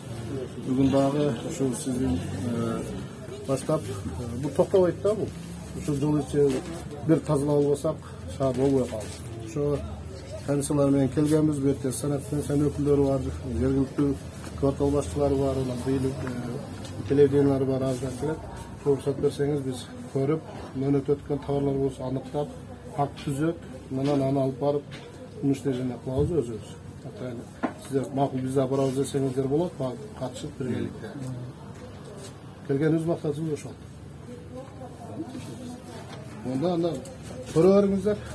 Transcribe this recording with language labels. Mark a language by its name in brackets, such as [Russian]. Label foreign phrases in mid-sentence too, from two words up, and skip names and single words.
[Kyrgyz] Бүгүн дагы ушул сиздин баштап бул токтобойт да бул. Ушул жыл ичи бир тазалап албасак, шаар болбой калат. Ошо комиссиялар менен келгенбиз, бу жерде санат өкүлдөрү бар, жергиликтүү квартал башчылары бар, бийлик телевидениялар бар, аздан келет. [Kazakh] Рұқсат берсеңіз біз көріп, [Kyrgyz] мөөнөт өткөн товарлар болса аныктап, акт түзөт, анан аны алып барып, муштежине кылабыз өзүбүз. Атайын сиздер макул бизде барабыз десеңиздер болот, катышып биргеликте. Келгенибиз максатыбыз ошол. Анда көрө бериңиздер.